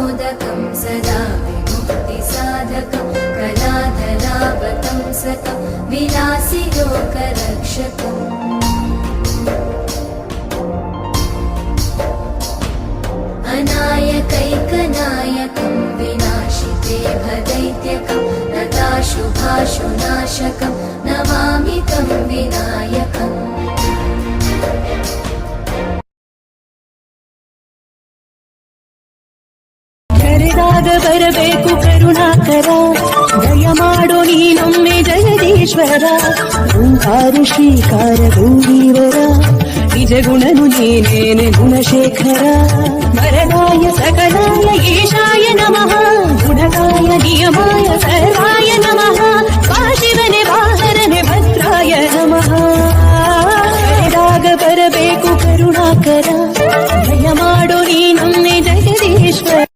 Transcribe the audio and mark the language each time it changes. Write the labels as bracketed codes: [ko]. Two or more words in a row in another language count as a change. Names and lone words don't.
[sa] पावकं सदा विमुक्तिसाधकं कलाधरावतं सतं विलासि लोकरक्षकम् अनायकैकनायकं विनाशिते भदैत्यकं नताशुभाशुनाशकं नमामि तं विनायकम् [kn] ಕರೆದಾಗ ಬರಬೇಕು ಕರುಣಾಕರ ದಯ ಮಾಡೋ ನೀನೊಮ್ಮೆ ಜಗದೀಶ್ವರ ಓಂಕಾರ ಶ್ರೀಕಾರ ಗೌರೀವರ ನಿಜ ಗುಣನು ನೀನೇನೆ ಗುಣಶೇಖರ [sa] ವರದಾಯ ಸಕಲಾಯ ಈಶಾಯ ನಮಃ ಗುಣಕಾಯ ನಿಯಮಾಯ ಸರ್ವಾಯ ನಮಃ [kn] ಶಿವನೆ ವಾಹರನೆ [sa] ಭದ್ರಾಯ ನಮಃ [kn] ಕರೆದಾಗ ಬರಬೇಕು ಕರುಣಾಕರ ದಯ ಮಾಡೋ ನೀನೊಮ್ಮೆ ಜಗದೀಶ್ವರ